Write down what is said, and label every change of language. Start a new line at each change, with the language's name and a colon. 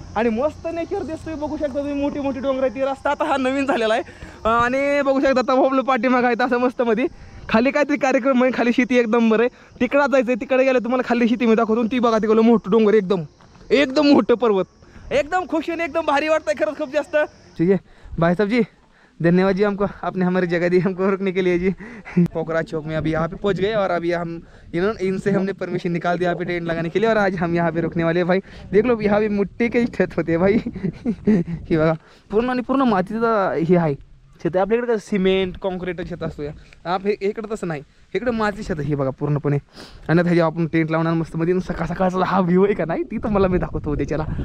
Marathi: आणि मस्त नेचर दिसतोय बघू शकता तुम्ही मोठी मोठी डोंगर आहे ती रस्ता आता हा नवीन झालेला आहे आणि बघू शकता आता आपलं पाठीमागं आहे असं मस्त मध्ये खाली काहीतरी कार्यक्रम आहे खाली शेती एकदम बरं आहे तिकडं जायचं तिकडे गेलं तुम्हाला खाली शेती मी दाखवतो ती बघा तिकडं मोठं डोंगर एकदम मोठं पर्वत एकदम खुश आणि एकदम भारी वाटतंय खरंच खूप जास्त.
Hindi: ठीक है भाई साहब जी धन्यवाद जी हमको आपने हमारी जगह दी हमको रुकने के लिए जी. पोखरा चौक में अभी यहाँ पे पहुँच गए और अभी हम इनसे हमने परमिशन निकाल दिया यहाँ पे टेंट लगाने के लिए और आज हम यहाँ पे रुकने वाले हैं भाई. देख लो यहाँ पे मिट्टी के छत होते हैं भाई
Marathi: ही बघा पूर्ण आणि पूर्ण मातीचं हे आहे छत. आपल्याकडे कसं सिमेंट कॉन्क्रीट छत असतो या इकडं तसं नाही इकडं माती छत हे बघा पूर्णपणे. आणि आता ह्याच्या आपण टेंट लावणार मस्त मध्ये सकाळ सकाळचा हा व्ह्यू आहे का नाही ती तर मला मी दाखवतो उद्याच्याला.